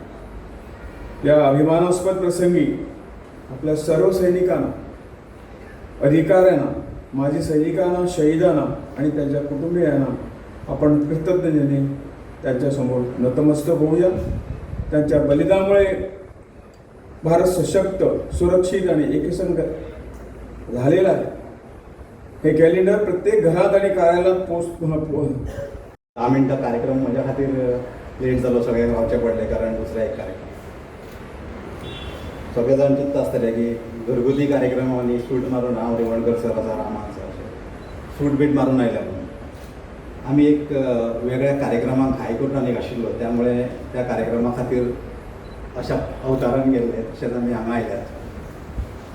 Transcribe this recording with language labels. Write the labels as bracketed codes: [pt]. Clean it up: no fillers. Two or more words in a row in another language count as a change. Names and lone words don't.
[mr] या अभिमानास्पद प्रसंगी आपल्या सर्व सैनिकांना, अधिकाऱ्यांना, माजी सैनिकांना, शहीदांना आणि त्यांच्या कुटुंबियांना आपण कृतज्ञतेने त्यांच्यासमोर नतमस्तक होऊया. त्यांच्या बलिदानामुळे भारत सशक्त, सुरक्षित आणि एकसंघ झालेला आहे. हे कॅलेंडर प्रत्येक घरात आणि कार्यालयात [kok] 10 मिनटं कार्यक्रम माझ्या खातीर लेट जालो. सगळे रावचे पडले कारण दुसरा एक कार्यक्रम. सगळे जाण चिंत आसतले की घरगुती कार्यक्रमांनी सूट मारून हांव रेवणकर सर आसा, रामान सर सूट बीट मारून आयल्या म्हणून आम्ही एक वेगळ्या कार्यक्रमाक हायकोर्टान एक आशिल्लो, त्यामुळे त्या कार्यक्रमा खातीर अशा अवतारान गेल्ले तशेंच आमी हांगा आयल्यात.